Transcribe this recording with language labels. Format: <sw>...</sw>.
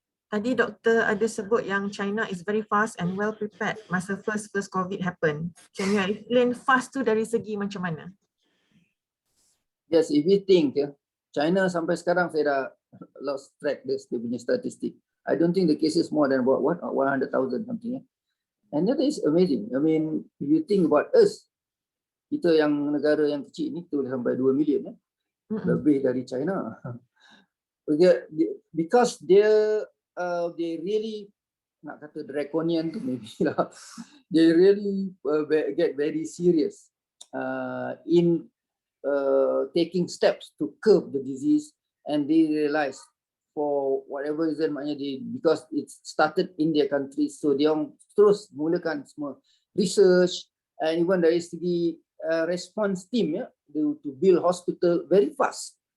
<ms>Tadi doktor ada sebut yang</ms> <en>China is very fast and well prepared</en> <ms>masa</ms> <en>first COVID happen. Can you explain fast</en> <ms>tu dari segi macam mana?</ms> <en>Yes, if we think</en> <ms>China sampai sekarang saya dah</ms> <en>lost track</en> <ms>dia punya statistik.</ms> <en>I don't think the case is more than about 100,000 something. And that is amazing. I mean, if you think about us,</en> <ms>kita yang negara yang kecil ni tu sampai 2 million lebih dari China.</ms> <en>Because they really,</en> <ms>nak kata draconian tu maybe lah,</ms> <en>they really get very serious in taking steps to curb the disease, and they realize for whatever reason</en> <ms>maknanya</ms> <en>because it started in their country, so</en> <ms>dia terus mulakan semua research,</ms> <en>and even</en> <ms>dari segi</ms> <en>response team to build hospital very fast.</en>